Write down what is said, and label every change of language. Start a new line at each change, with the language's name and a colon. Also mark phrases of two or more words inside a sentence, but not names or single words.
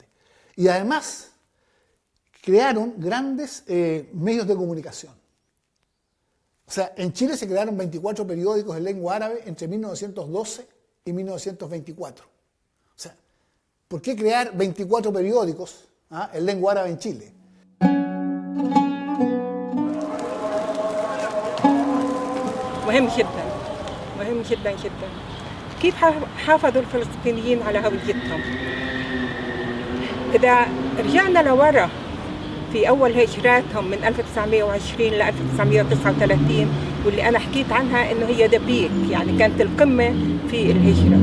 Spanish: Y además crearon grandes medios de comunicación. O sea, en Chile se crearon 24 periódicos en lengua árabe entre 1912 y 1924. O sea, ¿por qué crear 24 periódicos en lengua árabe en Chile?
Arabic: مهم جدا مهم جدا جدا. كيف حافظوا الفلسطينيين على هويتهم؟ إذا رجعنا لورا في أول هجراتهم من 1920 ل 1939 واللي أنا حكيت عنها إنه هي دبيك، يعني كانت القمة في الهجرة.